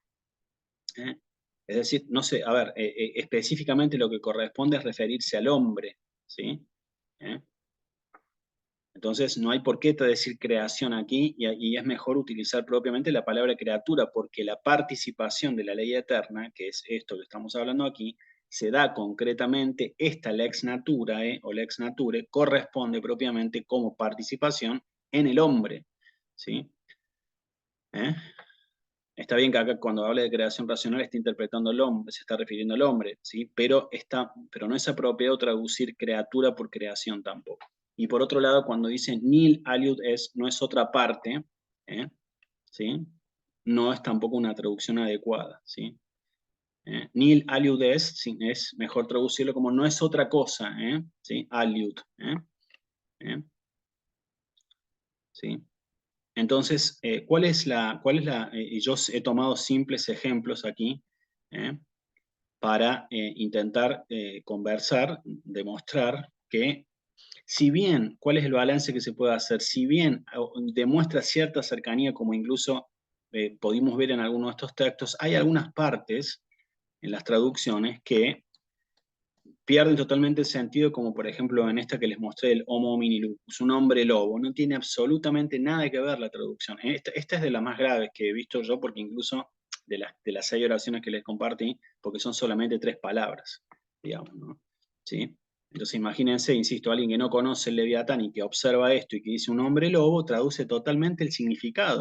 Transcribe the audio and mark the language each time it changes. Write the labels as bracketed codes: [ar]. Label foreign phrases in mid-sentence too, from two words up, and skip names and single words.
[es] Es decir, no sé, a ver, específicamente lo que corresponde es referirse al hombre. ¿Sí? Entonces no hay por qué decir creación aquí, y es mejor utilizar propiamente la palabra criatura, porque la participación de la ley eterna, que es esto que estamos hablando aquí, se da concretamente, esta [la] lex naturae [es] o [la] lex nature [es] corresponde propiamente como participación en el hombre. ¿Sí? Está bien que acá cuando habla de creación racional está interpretando al hombre, se está refiriendo al hombre, ¿sí? Pero no es apropiado traducir criatura por creación tampoco. Y por otro lado, cuando dice [la] nihil aliud est, [es] no es otra parte, ¿sí? No es tampoco una traducción adecuada, ¿sí? [la] Nihil aliud est, [es] ¿sí? Es mejor traducirlo como no es otra cosa, ¿sí? Aliud, ¿sí? Entonces, ¿cuál es la yo he tomado simples ejemplos aquí para intentar conversar, demostrar que si bien, ¿cuál es el balance que se puede hacer? Si bien demuestra cierta cercanía, como incluso pudimos ver en algunos de estos textos, hay algunas partes en las traducciones que pierden totalmente el sentido, como por ejemplo en esta que les mostré, el [la] homo homini lupus, [es] un hombre lobo. No tiene absolutamente nada que ver la traducción. Esta es de las más graves que he visto yo, porque incluso de las 6 oraciones que les compartí, porque son solamente 3 palabras, digamos, ¿no? ¿Sí? Entonces imagínense, insisto, alguien que no conoce el Leviatán y que observa esto y que dice un hombre lobo, traduce totalmente el significado.